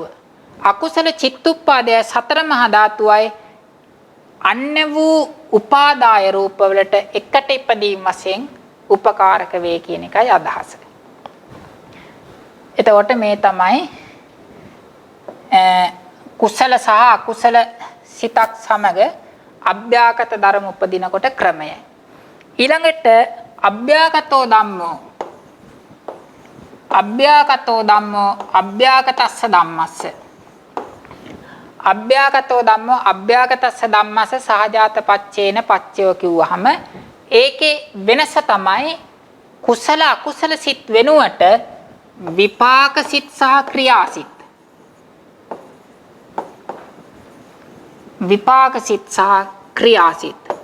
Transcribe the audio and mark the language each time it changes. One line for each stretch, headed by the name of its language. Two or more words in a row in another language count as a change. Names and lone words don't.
Sinhala: අකුසල චිත්තුප්පාදය සතර මහා ධාතුවයි අන්‍ය වූ උපාදාය රූපවලට එකට ඉපදීම වශයෙන් උපකාරක වේ කියන එකයි අදහස. එතකොට මේ තමයි කුසල සහ අකුසල සිතක් සමග අභ්‍යාගත ධර්ම උපදිනකොට ක්‍රමය. ඊළඟට
Pali: අභ්‍යාගතෝ ධම්මෝ අභ්‍යාගතස්ස ධම්මස්ස අභ්‍යාගතෝ ධම්මෝ අභ්‍යාගතස්ස ධම්මස්ස සහජාත පච්චේන පච්චයෝ
Sinhala: කිව්වහම ඒකේ වෙනස තමයි කුසල අකුසල සිත් වෙනුවට විපාක සිත් සහ ක්‍රියාසිත. විපාක සිත් සහ ක්‍රියාසිත.